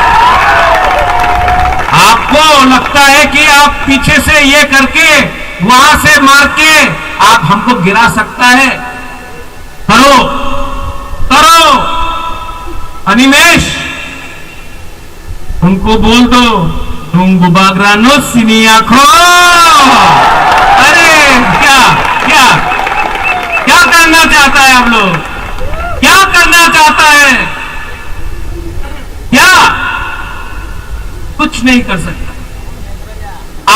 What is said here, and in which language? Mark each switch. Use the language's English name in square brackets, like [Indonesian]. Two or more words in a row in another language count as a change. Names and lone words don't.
[Hindi] आपको लगता है कि आप पीछे से ये करके वहां से मार के आप हमको गिरा सकता है? करो करो अनिमेश, उनको बोल दो [Kok Borok] डोंगू बागरानो सिनिया खो। [Hindi] अरे क्या क्या क्या करना चाहता है आप लोग? क्या करना चाहता है? क्या? कुछ नहीं कर सकता।